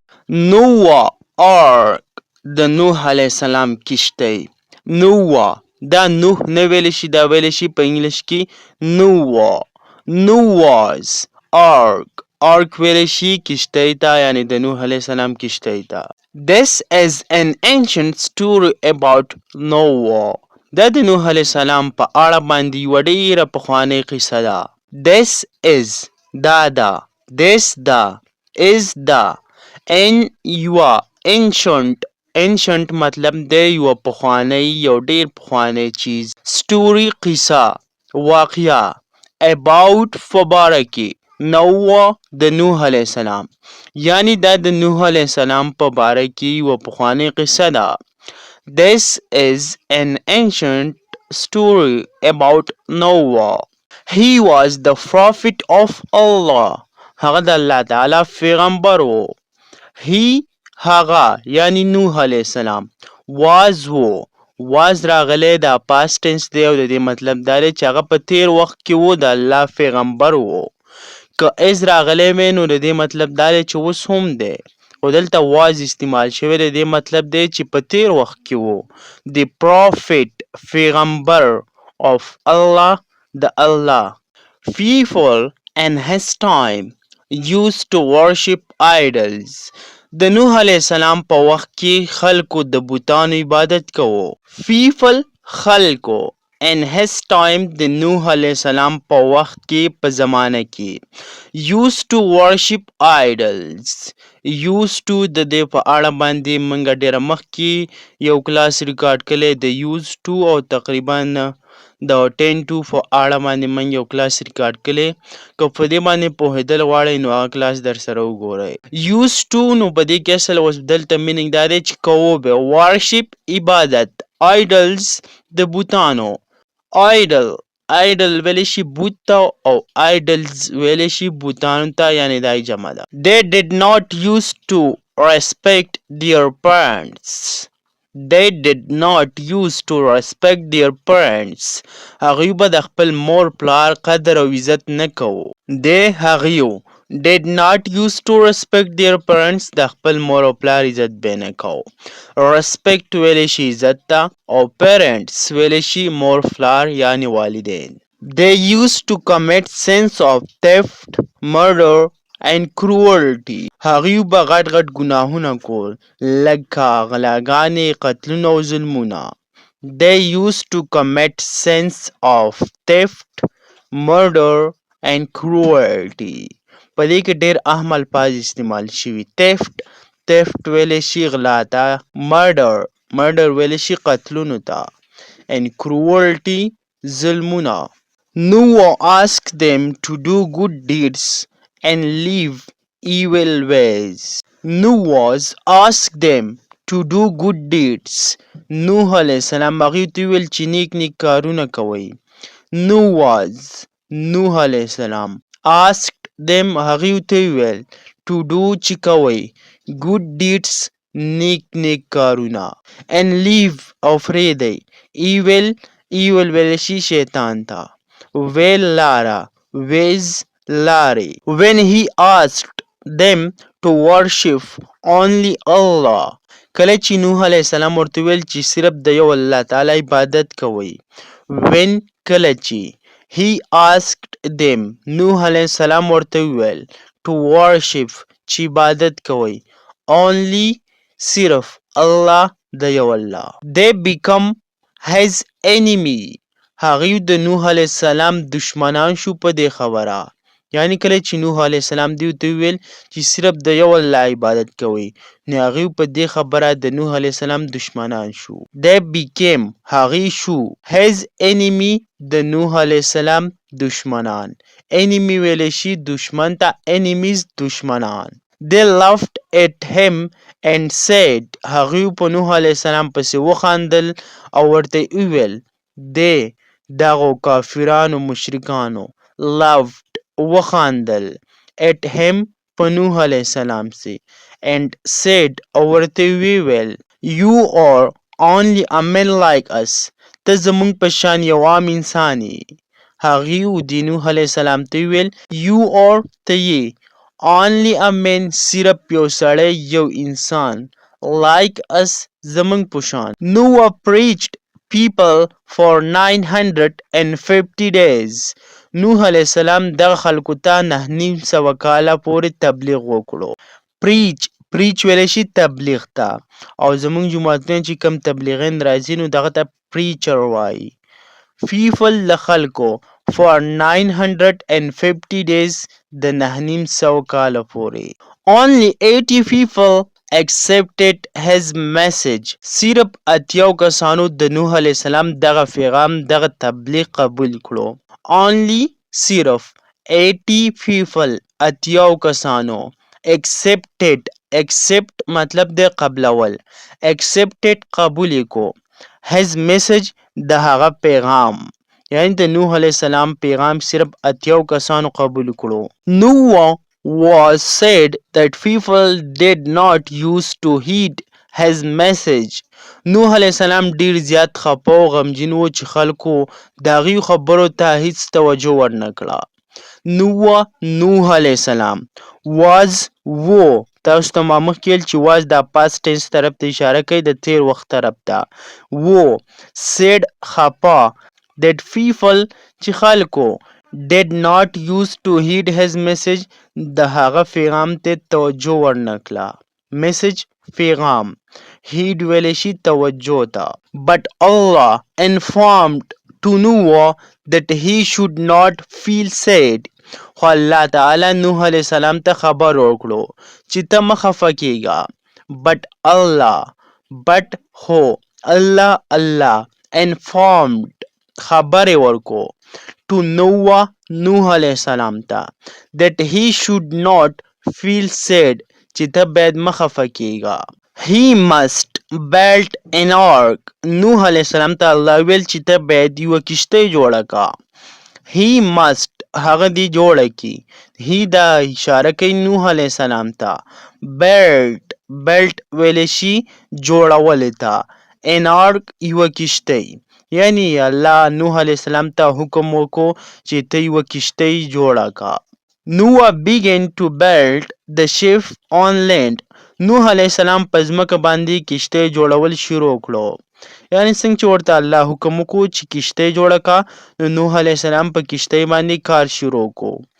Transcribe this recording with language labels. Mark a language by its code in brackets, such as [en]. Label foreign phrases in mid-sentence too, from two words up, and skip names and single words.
[ps] Noah Ark د نوح علیه السلام کشتۍ. Noah دا نوح نه ویل شي، دا ویل شي په انګلیش کې Noah. Noah's Ark ویل شي کشتۍ ته، یعنی د نوح علیه السلام کشتۍ ته. [en] This is an ancient story about Noah. [ps] دا د نوح علیه السلام په اړه باندې یوه ډېره پخوانۍ قصه ده. [en] This is [ps] دا ده، this ده، is ده، ان یوه ancient مطلب دی یوه پخوانی، یو ډیر پخوانی چیز. story قصه، واقعه. about په باره کې نوح د نوح علیه السلام، یعنی دا د نوح علیه السلام په باره کې یوه پخوانی قصه ده. [en] This is an ancient story about Noah. He was the prophet of Allah. [ps] هغه د الله تعالی پیغمبر و. He هغه یعنی نوح علیه السلام was راغلی دا [en] past tense [ps] دی او د دې مطلب دا دی چې هغه په تیر وخت کې و، د الله پیغمبر و. که is راغلی وی نو د دې مطلب دا دی چې اوس هم دی، خو دلته was استعمال شوی، د دې مطلب دی چې په تیر وخت کې و. [en] The prophet پیغمبر of Allah [ps] د الله. [en] People in his time used to worship idols. [ps] د نوح علیه السلام په وخت کې خلکو د بوتانو عبادت کوو. People خلکو [en] in his time [ps] د نوح علیه السلام په وخت کې په زمانه کې [en] used to worship idols. used to [ps] د دې په اړه باندې موږ ډېره مخکې یو کلاس ریکارډ کړی د [en] used to [ps] او تقریبا د 10 to په اړه باندې موږ یو کلاس ریکارډ کړی. که په دې باندې پوهېدل غواړئ نو هغه کلاس در سره وګورئ. [en] used to [ps] نو په دې کې اصل اوس دلته مینینګ دا دی چې کوو به worship عبادت، idols د بوتانو. idol ویلی شي بوت ته او idols ویلی شي بوتانو ته، یعنی دا جمع ده. [en] They did not used to respect their parents. They did not used to respect their parents. [ps] هغوی به د خپل مور پلار قدر او عزت نه کوو. [en] They هغوی did not used to respect their parents. [ps] د خپل مور او پلار عزت به نه کوو. respect ویلی شي عزت ته او parents ویلی شي مور پلار یعنی والدین. [en] They used to commit sins of theft, murder and cruelty. [ps] هغوی به غټ ګناهونه کول لکه غلاګانې، قتلونه او ظلمونه. [en] They used to commit sins of theft, murder and cruelty. [ps] په دې کې ډېر اهم الفاظ استعمال شوي. theft ویلی شي غلا ته، murder ویلی شي قتلونو ته، [en] and cruelty [ps] ظلمونه. [en] Noah asked them to do good deeds and leave evil ways. Noah asked them to do good deeds. [ps] نوح علیه السلام هغوی ته ویل چې نیک کارونه کوئ. نوح علیه السلام [en] asked them [ps] هغوی ته ویل [en] to do [ps] چې کوئ [en] good deeds [ps] نیک کارونه [en] and leave [ps] او پرېږدئ evil ویلی شي شیطان ته. well لاره ways لارې. [en] when he asked them to worship only Allah. [ps] کله چې نوح علیه السلام ورته ویل چې صرف د یو الله تعالی عبادت کوئ. when کله چې [en] he asked them [ps] نوح علیه السلام ورته ویل [en] to worship [ps] چې عبادت کوئ only صرف الله د یو الله. [en] they become his enemy. [ps] هغوی د نوح علیه السلام دشمنان شو په دې خبره. یعنی کله چې نوح علیه السلام دوی ته ویل چې صرف د یو الله عبادت کوئ نو هغوی په دې خبره د نوح علیه السلام دشمنان شو. [en] they became [ps] هغوی شو [en] his enemy [ps] د نوح علیه السلام دشمنان. enemy ویلی شي دشمن ته، enemies دشمنان. [en] they laughed at him and said. [ps] هغوی په نوح علیه السلام پسې وخندل او ورته وویل دغو کافرانو مشرکانو laughed وخندل [en] at him [ps] په نوح علیه السلام سي [en] and said [ps] او ورته وویل [en] you are only a man like us. [ps] ته زموږ په شان یو عام انسان یې. هغوی د نوح علیه السلام ته ویل [en] you are [ps] ته یې [en] only a man [ps] صرف یو سړی یو انسان [en] like us [ps] زمونږ په شان [en] Noah preached people for 950 days [ps] نوح علیه السلام دغه خلکو ته 950 کاله پورې تبلیغ وکړو پریچ ویلی شي تبلیغ ته او زمونږ جوماتونه چې کم تبلیغین راځي نو دغه ته پریچر وایي people له خلکو [en] for 950 days [ps] د 950 کاله پورې [en] only 80 people accepted his message [ps] صرف اتیاو کسانو د نوح علیه السلام دغه پیغام دغه تبلیغ قبول کړو only صرف 80 people اتیاو کسانو accept مطلب د قبلول accepted قبول کو [en] his message [ps] د هغه پیغام یعنی د نوح علیه السلام پیغام صرف اتیاو کسانو قبول کړو [en] Noah was said that people did not used to heed his message [ps] نوح علیه السلام ډیر زیات خپه او غمجن و چې خلکو د هغې خبرو ته هیڅ توجه ورنه کړه نوح علیه السلام was و تاسو ته ما مخکې ویل چې was دا [en] past tense [ps] طرف ته اشاره کوي د تیر وخت طرف ته و said خپه [en] that people [ps] چې خلکو [en] did not used to heed his message [ps] د هغه پیغام ته توجه ورنه کړه message پیغام heed ویلی شي توجه ته [en] but Allah informed to Noah that he should not feel sad [ps] خو الله تعالی نوح علیه السلام ته خبر ورکړو چې ته مه خفه کیږه but خو الله informed خبر ورکو [en] to Noah [ps] نوح علیه السلام ته [en] that he should not feel sad [ps] چې ته باید مه خفه کیږه [en] he must build an ark [ps] نوح علیه السلام ته الله ویل چې ته باید یوه کشتۍ جوړه کا [en] he must [ps] هغه دی جوړه کی he دا اشاره کوي نوح علیه السلام ته built ویلی شي جوړول ته [en] an ark [ps] یوه کشتۍ یعنی الله نوح علیه السلام ته حکم وکړو چې ته یوه کشتۍ جوړه کا [en] Noah began to build the ship on land [ps] نوح علیه السلام په ځمکه باندې کشتۍ جوړول شروع کړو یعنی څنګه چې ورته الله حکم وکړو چې کشتۍ جوړه کا نو نوح علیه السلام په کشتۍ باندې کار شروع کو